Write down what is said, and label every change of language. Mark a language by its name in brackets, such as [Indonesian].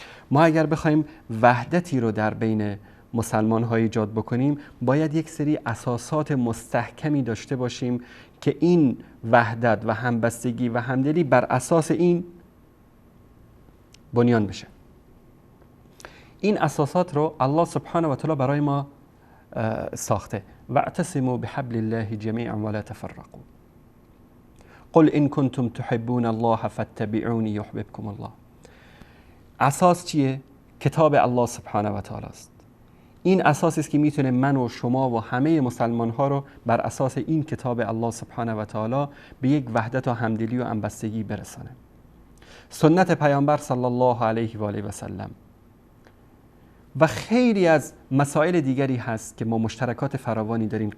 [Persian] ما اگر بخوایم وحدتی رو در بین مسلمان‌ها ایجاد بکنیم، باید یک سری اساسات مستحکمی داشته باشیم که این وحدت و همبستگی و همدلی بر اساس این بنیان بشه. این اساسات رو الله سبحانه و تعالی برای ما ساخته. [Arabic] واعتصموا بحبل الله جميعا ولا تفرقوا. قل ان كنتم تحبون الله فاتبعوني يحببكم الله. [Persian] اساس چیه؟ کتاب الله سبحانه و تعالی است. این اساسی است که میتونه من و شما و همه مسلمان ها رو بر اساس این کتاب الله سبحانه و تعالی به یک وحدت و همدلی و همبستگی برسانه. سنت پیامبر صلی الله علیه و آله و سلم و خیلی از مسائل دیگری هست که ما مشترکات فراوانی داریم.